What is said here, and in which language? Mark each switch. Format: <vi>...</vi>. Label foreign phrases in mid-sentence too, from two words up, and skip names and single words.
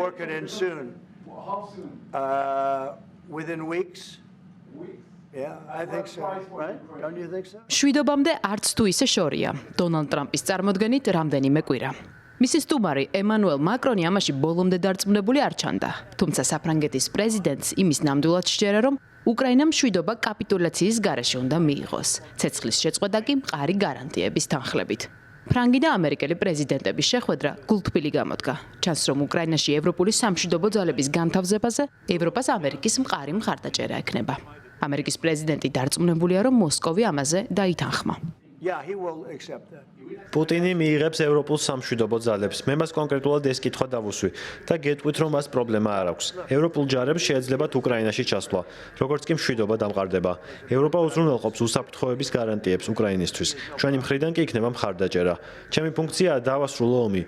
<en>working in soon. How soon? Within weeks. Yeah, I think so. Right? Don't you think so?</en> <ka>შვიდობამდე არც თუ ისე შორია. დონალდ ტრამპის წარმოდგენით რამდენიმე კვირა. მისი სტუმარი ემანუელ მაკრონი ამაში ბოლომდე დარწმუნებული არ ჩანდა. თუმცა საფრანგეთის პრეზიდენტს იმის ნამდვილად სჯერა, რომ უკრაინამ შვიდობა კაპიტულაციის გარეშე უნდა მიიღოს. ცეცხლის შეწყვეტა კი მყარი გარანტიების თანხლებით. ფრანგი და ამერიკელი პრეზიდენტების შეხვედრა გულთბილი გამოდგა. ჩანს, რომ უკრაინაში ევროპული სამშვიდობო ძალების განთავსებაზე ევროპას ამერიკის მყარი მხარდაჭერა ექნება. ამერიკის პრეზიდენტი დარწმუნებულია, რომ მოსკოვი ამაზე დაითანხმა.</ka> <en>Yeah, he will accept that.</en> <ka>პუტინი მიიღებს ევროპულ სამშვიდობო ძალებს. მე მას კონკრეტულად ეს კითხვა დავუსვი და გეტყვით, რომ მას პრობლემა არ აქვს. ევროპულ ჯარებს შეეძლებათ უკრაინაში ჩასვლა, როგორც კი მშვიდობა დამყარდება. ევროპა უზრუნველყოფს უსაფრთხოების გარანტიებს უკრაინისთვის. ჩვენი მხრიდან კი იქნება მხარდაჭერა. ჩემი ფუნქციაა დავასრულო ომი.</ka>